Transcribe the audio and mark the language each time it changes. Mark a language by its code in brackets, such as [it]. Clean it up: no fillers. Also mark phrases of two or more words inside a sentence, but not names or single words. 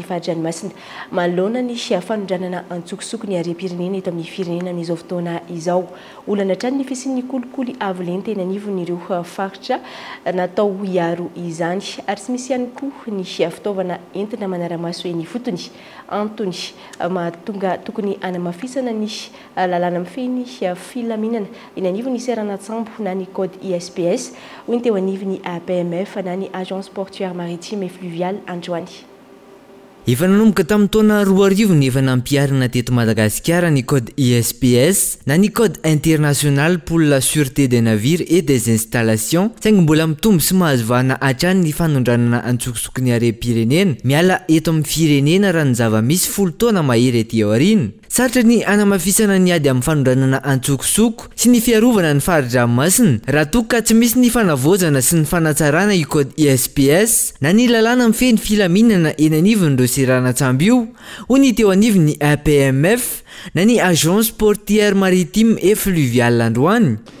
[mg] fahadranomasina malona ny fanondranana antsokosoko ny harem-pirenena eto amin'ny firenena amin'izao fotoana izao olana hatrany ny fisin'ny kolikoly avo lentena anivon'ireo faritra natao hiaro izany ary tsy misy ihany koa ny fitaovana entina manara-maso ny fotony antony mahatonga tokony anamafisana ny lalàna mifeny filaminana eny anivon'ny seranatsambo na ny code ISPS hoy ny teo anivon'ny APMF na ny [fr] agence portuaire maritime et fluviale [mg] androany. Efa nanomboka tamin'ny taona 2000 ny efa nampiarina teto Madagasikara ny code ISPS na ny [fr] code international pour la sûreté des navires et des installations [mg] saingy mbola mitombo sy mahazo vahana hatrany ny fanondranana antsokosoko ny harem-pirenena miala eto amin'ny firenena raha ny zava-misy 10 taona mahery ety aoriana. Sarotra ny anamafisana ny ady amin'ny fanondranana antsokosoko sy ny fiarovana ny fahadra-masina raha toa ka tsy misy ny fanavozana sy ny fanatsarana i code ISPS na ny lalàna mifeny filaminana eny anivon'ireo seranatsambo io hoy ny teo anivon'ny APMF na ny [fr] agence portuaire maritime et fluviale [mg] androany.